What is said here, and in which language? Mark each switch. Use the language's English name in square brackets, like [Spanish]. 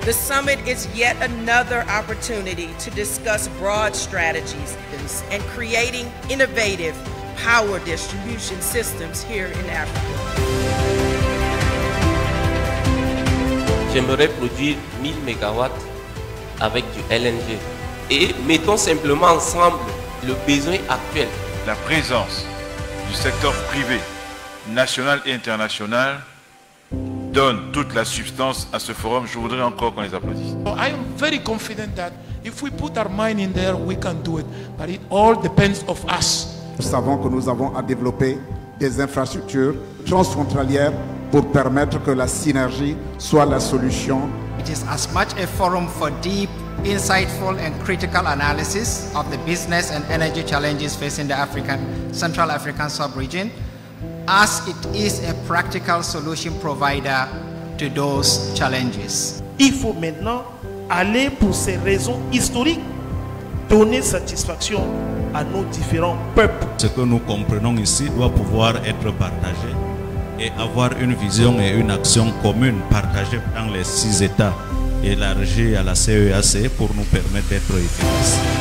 [English] summit is yet another opportunity to discuss broad strategies and creating innovative power distribution systems here in Africa. [French] J'aimerais produire 1000 MW avec du LNG. Et mettons simplement ensemble le besoin actuel. La présence du secteur privé, national et international, donne toute la substance à ce forum. Je voudrais encore qu'on les applaudisse. [English] I am very confident that if we put our mind in there, we can do it. But it all depends of us. [French] Nous savons que nous avons à développer des infrastructures transfrontalières pour permettre que la synergie soit la solution. [English] It is as much a forum for deep, insightful and critical analysis of the business and energy challenges facing the Central African sub-region, as it is a practical solution provider to those challenges. [French] Il faut maintenant aller pour ces raisons historiques, donner satisfaction à nos différents peuples. Ce que nous comprenons ici doit pouvoir être partagé et avoir une vision et une action commune partagée dans les 6 États, élargie à la CEAC pour nous permettre d'être efficaces.